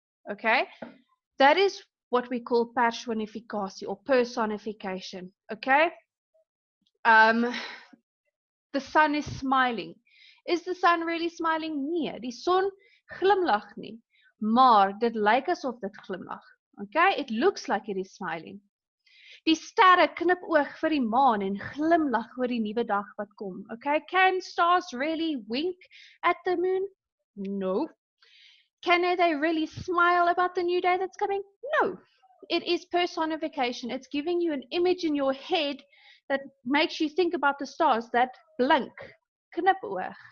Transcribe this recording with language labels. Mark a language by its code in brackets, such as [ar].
[en] Okay, that is what we call personification or personification. Okay, the sun is smiling. Is the sun really smiling? [af] Nee, die son glimlag nie. Maar dit lyk asof dit glimlag. [en] Okay, it looks like it is smiling. [af] Die sterre knip oog vir die maan en glimlag oor die nuwe dag wat kom. [en] Okay, can stars really wink at the moon? No. Can they really smile about the new day that's coming? No. It is personification. It's giving you an image in your head that makes you think about the stars that blink. Knipoog.